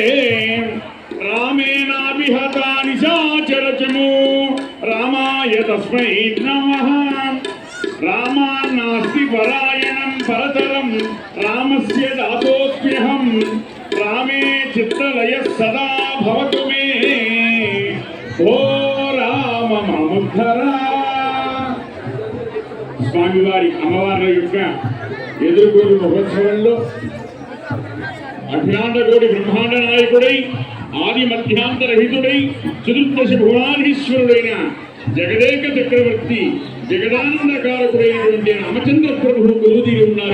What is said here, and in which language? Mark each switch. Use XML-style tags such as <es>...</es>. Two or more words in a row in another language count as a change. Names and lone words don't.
<sa>रामेणाभिहता निशाचरचमो रामाय तस्मै नमः रामान्नास्ति परायणं परतरं रामस्य दातोऽस्म्यहं रामे चित्तलयः सदा भवतु मे ओ राम मामुद्धरा.</sa> <te>స్వామివారి అమ్మవార్ల యొక్క ఎదుర్కొన్న మహోత్సవంలో అఖిలాండకోటి బ్రహ్మాండ నాయకుడై ఆది మధ్యాంతరహితుడై చతుర్దశ భువనాధీశ్వరుడైన జగదేక చక్రవర్తి జగదానందకారకుడైనటువంటి రామచంద్ర ప్రభువు కొలువుదీరి ఉన్నారు.</te>